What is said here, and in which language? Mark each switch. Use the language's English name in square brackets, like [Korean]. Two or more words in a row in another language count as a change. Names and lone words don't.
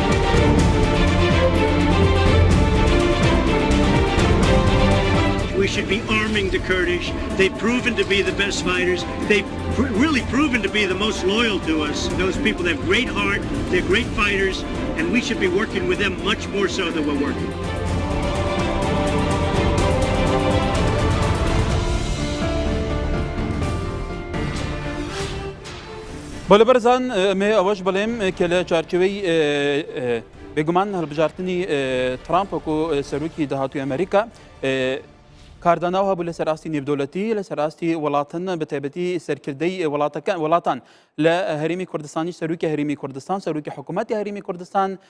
[English] We should be arming the Kurdish. They've proven to be the best fighters. They've really proven to be the most loyal to us. Those people have great heart, they're great fighters, and we should be working with them much more so than we're working. [Central Kurdish] بەڵێ بەرزان ئەمێ ئەوەش بڵێم کە لە چارچوەی بێگومان هەڵبژارتنی ترامپ وەکو سەرۆکی داهاتووی ئەمریکا کارداناو هەبوو لە سەراستی نێودەوڵەتی لە سەراستی وڵاتن بە تایبەتی سەرکردەی وڵاتان لە هەرێمی کوردستانی سەرۆکی هەرێمی کوردستان سەرۆکی حکوومەتی هەرێمی کوردستان